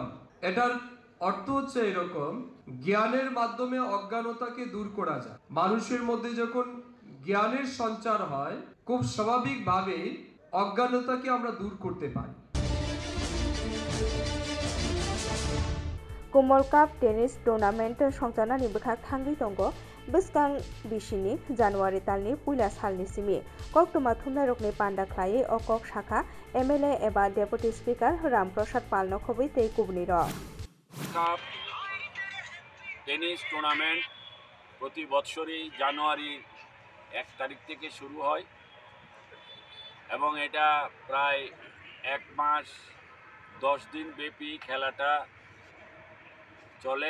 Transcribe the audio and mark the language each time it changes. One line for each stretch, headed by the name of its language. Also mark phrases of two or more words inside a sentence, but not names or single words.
Bangla: এটার অর্থ হচ্ছে এরকম, জ্ঞানের মাধ্যমে অজ্ঞানতাকে দূর করা যায়। মানুষের মধ্যে যখন জ্ঞানের সঞ্চার হয় খুব স্বাভাবিকভাবে অজ্ঞানতাকে আমরা দূর করতে পারি।
Kok Borok: कमल काप टेनिस टुर्नामेंट संजानानि बखाक थांगै दंग बसकां बिसिनि जानुवारि तालनि पुइला सालनि सिमि कक्टमा थुमनायरकनि पान्डा ख्लायै अकक शाखा एमएलए एबा
English: deputy speaker
Kok Borok: रामप्रसाद पाल नखबै तै कुबनि र
Bangla: কাপ টেনিস টুর্নামেন্ট প্রতি বছরই জানুয়ারি 1 তারিখ থেকে শুরু হয় এবং এটা প্রায় 1 মাস 10 দিন ব্যাপী খেলাটা চলে।